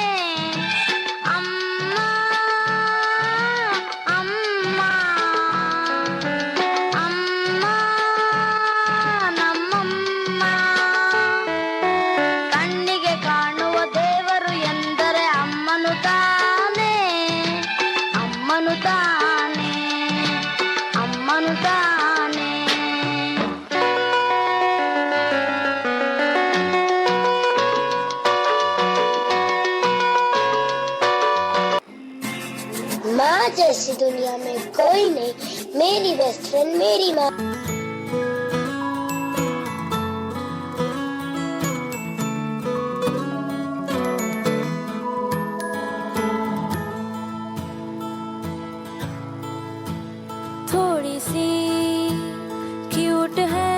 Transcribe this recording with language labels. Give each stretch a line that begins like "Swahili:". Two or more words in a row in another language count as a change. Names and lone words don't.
Kannada: ಅಮ್ಮ ಅಮ್ಮ ಅಮ್ಮ ನಮ್ಮಮ್ಮ. ಕಣ್ಣಿಗೆ ಕಾಣುವ ದೇವರು ಎಂದರೆ ಅಮ್ಮನು ತಾನೇ. ಅಮ್ಮನು ತಾನೇ, ಅಮ್ಮನು ತಾನೇ.
Hindi: माँ जैसी दुनिया में कोई नहीं, मेरी
English: best friend
Hindi: मेरी माँ. थोड़ी सी क्यूट है,